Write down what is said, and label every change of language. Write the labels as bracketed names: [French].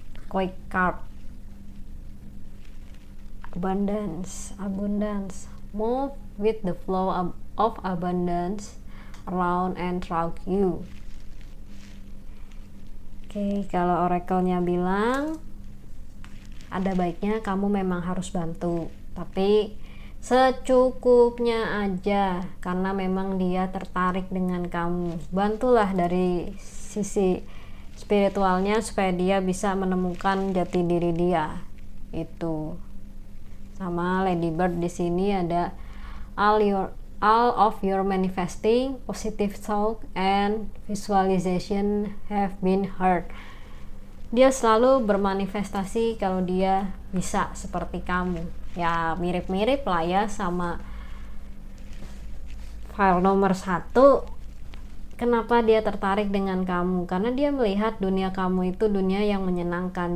[English] Quake Corp, abundance, move with the flow of abundance around and throughout you. [Indonesian] Oke, kalau oracle-nya bilang ada baiknya kamu memang harus bantu, tapi secukupnya aja, karena memang dia tertarik dengan kamu. Bantulah dari sisi spiritualnya supaya dia bisa menemukan jati diri dia. Itu. Sama [English] Lady Bird [Indonesian] di sini ada [English] all of your manifesting, positive thought and visualization have been heard. [Indonesian] Dia selalu bermanifestasi kalau dia bisa seperti kamu. Ya mirip-mirip lah ya sama file nomor 1. Kenapa dia tertarik dengan kamu? Karena dia melihat dunia kamu itu dunia yang menyenangkan.